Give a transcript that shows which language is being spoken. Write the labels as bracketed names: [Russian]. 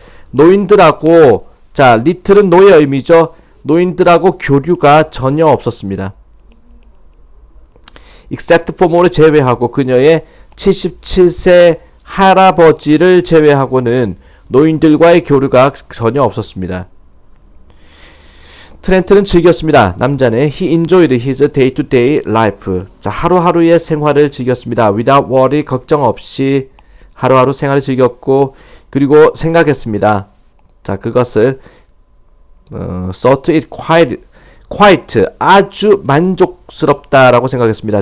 [Korean] 노인들하고, 자, little은 노의 의미죠. 노인들하고 교류가 전혀 없었습니다. [English] except for [Korean] more를 제외하고 그녀의 77세 할아버지를 제외하고는 노인들과의 교류가 전혀 없었습니다. 트렌트는 즐겼습니다. 남자는 [English] he enjoyed his day-to-day life. [Korean] 자, 하루하루의 생활을 즐겼습니다. [English] without worry, [Korean] 걱정 없이 하루하루 생활을 즐겼고 그리고 생각했습니다. 자, 그것을 [English] thought it quite [Korean] 아주 만족스럽다라고 생각했습니다.